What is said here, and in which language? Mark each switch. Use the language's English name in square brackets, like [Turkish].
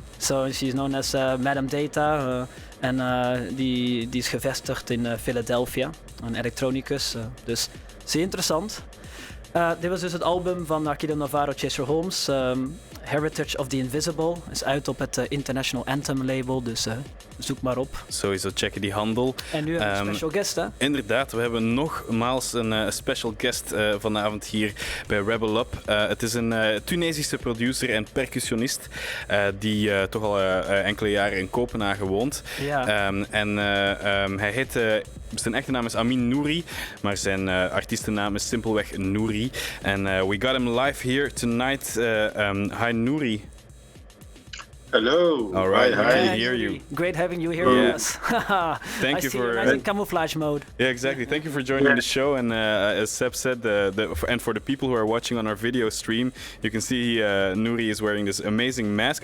[English] So she's known as Madame Data. [Dutch] En die is gevestigd in Philadelphia, een elektronicus. Dus zeer interessant. Dit was dus het album van Aquiles Navarro, Tcheser Holmes. Heritage of the Invisible is uit op het International Anthem label, dus zoek maar op. Sowieso checken die handel. En nu een special guest, hè? Inderdaad, we hebben nogmaals een special guest vanavond hier bij Rebel Up. Het is een Tunesische producer en percussionist die toch al enkele jaren in Kopenhagen woont. Ja. Hij heet... zijn echte naam is Amin Nuri, maar zijn artiestennaam is simpelweg Nuri. [English] En we got him live here tonight. Hi Nuri. Hello. All right, hi. we can hear you. Great having you here with us. Thank you for nice in camouflage mode. Yeah, exactly. Thank you for joining the show. And as Seb said, and for the people who are watching on our video stream, you can see Nuri is wearing this amazing mask.